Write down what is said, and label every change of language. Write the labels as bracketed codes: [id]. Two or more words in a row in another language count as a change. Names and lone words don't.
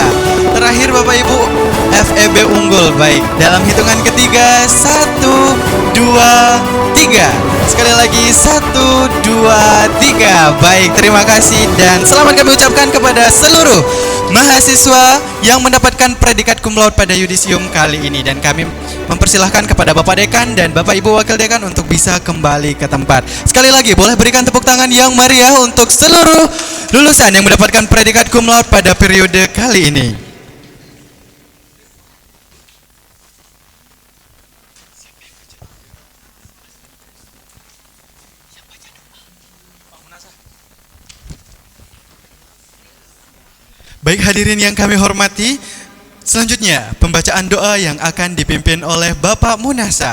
[id] Terakhir Bapak Ibu FEB unggul. Baik, dalam hitungan ketiga 1, 2, 3. Sekali lagi 1, 2, 3. Baik, terima kasih dan selamat kami ucapkan kepada seluruh mahasiswa yang mendapatkan predikat [la] cum laude [id] pada yudisium kali ini. Dan kami mempersilahkan kepada Bapak Dekan dan Bapak Ibu Wakil Dekan untuk bisa kembali ke tempat. Sekali lagi boleh berikan tepuk tangan yang meriah untuk seluruh lulusan yang mendapatkan predikat [la] cum laude [id] pada periode kali ini. Baik hadirin yang kami hormati, selanjutnya pembacaan doa yang akan dipimpin oleh Bapak Munasa.